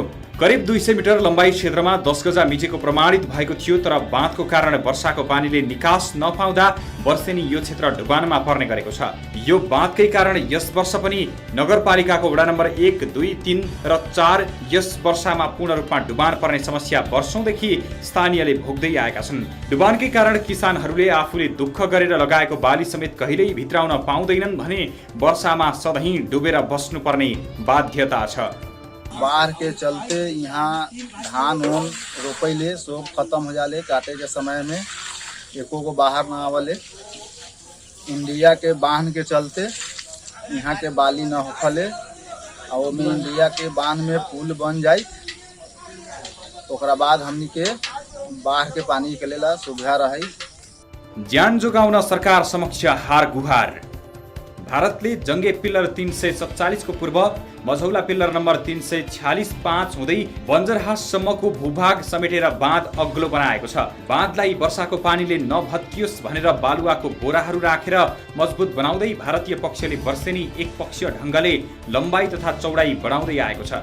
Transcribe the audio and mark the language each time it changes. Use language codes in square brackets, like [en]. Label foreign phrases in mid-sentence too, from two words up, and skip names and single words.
[ne] करिब 200 मिटर लम्बाई क्षेत्रमा 10 गजा मिचेको प्रमाणित भएको थियो तर बाँधको कारण वर्षाको पानीले निकास नपाउँदा वर्षेनी यो क्षेत्र डुबानमा पर्ने गरेको छ यो बाँधकै कारण यस वर्ष पनि नगरपालिकाको वडा नम्बर 1, 2, 3 र 4 यस वर्षामा पूर्ण रूपमा डुबान पर्ने समस्या वर्षौंदेखि स्थानीयले भोग्दै आएका छन् डुबानकै कारण किसानहरूले आफूले दुःख गरेर लगाएको बाली समेत कहिल्यै भित्राउन पाउँदैनन् भने वर्षामा सधैँ डुबेर बस्नुपर्ने बाध्यता छ [bho] बाढ़ के चलते यहाँ धान उन रोपैले सब खत्म हो जाले काटे के समय में एको को बाहर न आवले इंडिया के बांध के चलते यहाँ के बाली न होखले और में इंडिया के बांध में पुल बन जाए ओकरा बाद हमनी के बाढ़ के पानी के लेला सुविधा रही [ne] ज्यान जोगाउन सरकार समक्ष हार गुहार भारतले जङ्गे पिल्लर 347 को पूर्व मझौला पिल्लर नम्बर 346-5 हुँदै बन्जरहाससम्मको भूभाग समेटेर बाँध अग्लो बनाएको छ। बाँधलाई वर्षाको पानीले नभत्कियोस् भनेर बालुवाको बोराहरू राखेर मजबुत बनाउँदै भारतीय पक्षले वर्षेनी एकपक्षीय ढङ्गले लम्बाई तथा चौडाई बढाउँदै आएको छ।